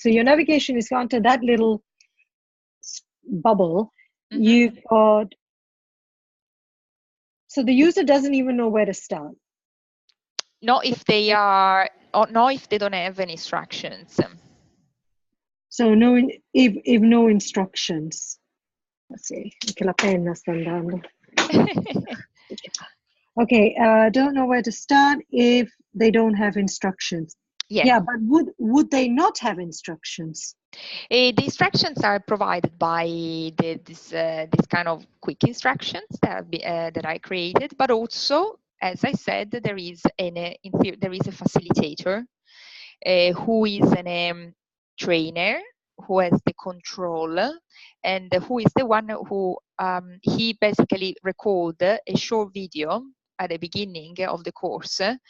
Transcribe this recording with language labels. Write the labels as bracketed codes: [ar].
[en] So your navigation is gone to that little bubble. Mm-hmm. You've got, so the user doesn't even know where to start. Not if they are, or not if they don't have any instructions. So no, if no instructions. Let's see, [it] anche la penna sta andando. [en] Okay, don't know where to start if they don't have instructions. Yeah, but would they not have instructions? The instructions are provided by this kind of quick instructions that I created, but also, as I said, there is there is a facilitator who is a trainer, who has the control, and who is the one who he basically record a short video at the beginning of the course.